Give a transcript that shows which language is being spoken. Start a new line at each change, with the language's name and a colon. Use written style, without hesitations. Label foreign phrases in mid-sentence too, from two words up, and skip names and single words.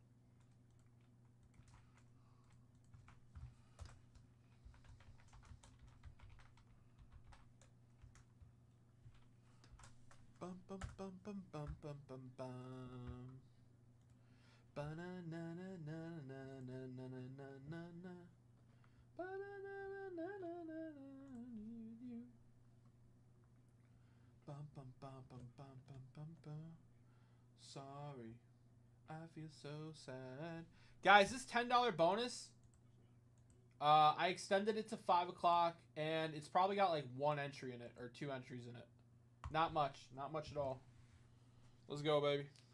English: Bum bum bum bum bum bum bum bum. Ba na na na na na na na na na na. Ba na na na na na na. Bum bum bum bum bum bum bum bum. Sorry, I feel so sad. Guys, this $10 bonus, I extended it to 5 o'clock, and it's probably got like one entry in it or two entries in it. Not much at all. Let's go, baby.